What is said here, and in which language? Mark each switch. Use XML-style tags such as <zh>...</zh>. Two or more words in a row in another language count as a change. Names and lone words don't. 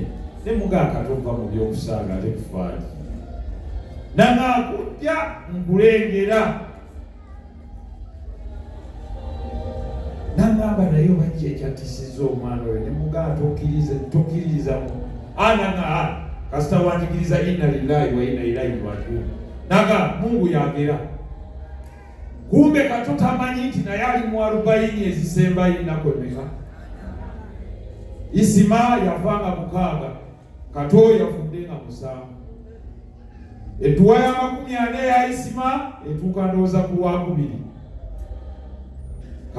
<lg>Ne mugaa Kato va mu by'okusaaga ate kufaali. Naŋŋamba kujja nkulengera. Naŋŋamba naye obajja ekyatisizza omwana oyo, ne mugaa tokkiririzamu. Naŋŋamba kasita wanjigiriza</lg> <ar>إنا لله وإنا إليه راجعون.</ar> <lg>Naga Mungu yagera. Kumbe Kato tamanyi nti naye ali mu 40 ezisembayo ennaku emmeka. Isima yavanga 6, Kato yafudde nga 7. Ettuwa ya 40 ya Isima etuuka ndowooza ku 2.</lg>